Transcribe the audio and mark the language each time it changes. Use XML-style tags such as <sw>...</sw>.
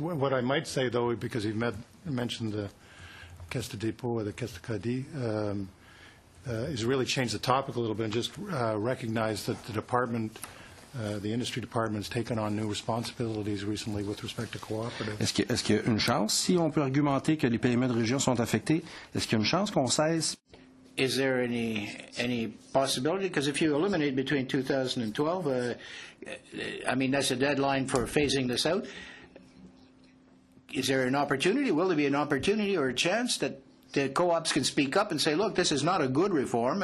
<en>What I might say, though, because you've mentioned the Caisse de dépôt or the Caisse de crédit, is really change the topic a little bit and just recognize that the department, the industry department, has taken on new responsibilities recently with respect to cooperatives.</en> <fr>Est-ce qu'il y a une chance, si on peut argumenter que les PME de région sont affectés, est-ce qu'il y a une chance qu'on cesse?</fr> <en>Is there any possibility? Because if you eliminate between 2012, I mean, that's a deadline for phasing this out. Is there an opportunity? Will there be an opportunity or a chance that the co-ops can speak up and say, look, this is not a good reform?</en>